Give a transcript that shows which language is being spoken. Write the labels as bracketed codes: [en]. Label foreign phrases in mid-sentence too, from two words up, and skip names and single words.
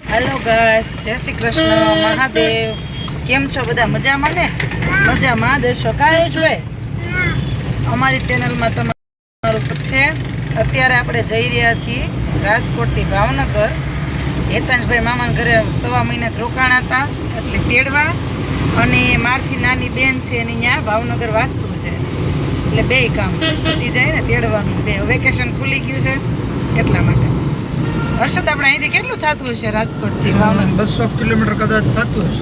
[en] hello guys, [gu] જય શ્રી કૃષ્ણ મહાદેવ। કેમ છો બધા મજામાં ને? મજામાં દેશો કાઈ જોએ અમારી ચેનલ મેં તમારું સ્વાગત છે। અત્યારે આપણે જઈ રહ્યા છીએ રાજકોટ થી ભાવનગર। હેતાંશભાઈ મામાના ઘરે સવા મહિના રોકાણા હતા એટલે તેડવા અને મારથી નાની બેન છે એની ન્યા ભાવનગર વાસ્તુ છે એટલે બે કામ પતી જાય ને તેડવાનું બે વેકેશન ખુલી ગયું છે એટલા માટે। હર્ષદ આપણે અહીંથી કેટલું થતું હશે રાજકોટ થી ભાવનગર? 200 કિલોમીટર કદાચ થતું હશે।